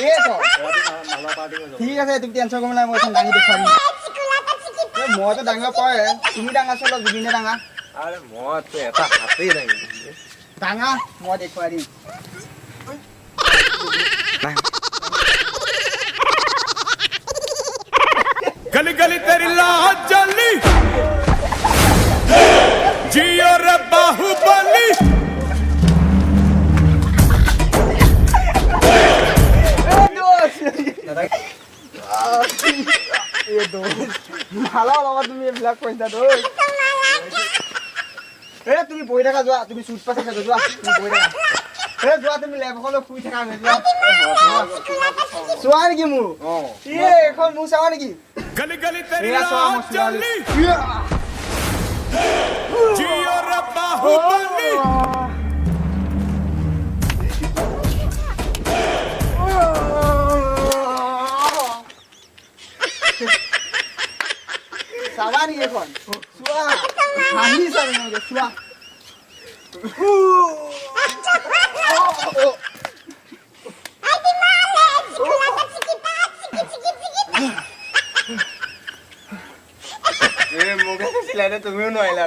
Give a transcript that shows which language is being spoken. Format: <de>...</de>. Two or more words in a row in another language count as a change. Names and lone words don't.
<as>ঠিক আছে তুমি টেনশ্যন কৰিব নাই মই এখন দাঙি দেখুৱাই দিম মইতো দাঙিব পাৰে তুমি দাঙাছো অলপ জুবিনে দাঙা আৰে মইতো এটা হাতেই দাঙি দাঙা মই দেখুৱাই দিম</as> <hi>गली गली तेरी लाज जली जियो रे बाहुबली</hi> <as>তুমি এইবিলাক কৈছা তুমি বহি থাকা যোৱা তুমি চুট পাছ যোৱা তুমি বহি থাকা যোৱা তুমি লেবখনলৈ শুই থাকা চোৱা নেকি মোৰ এইখন মোৰ চাৱা নেকি</as> <hi>गली गली तेरी लाज जली जियो रे बाहुबली</hi> <as>চাবা নেকি এখন চোৱা হাঁহি চাবি চোৱা তুমিও নোৱাৰিলা</as>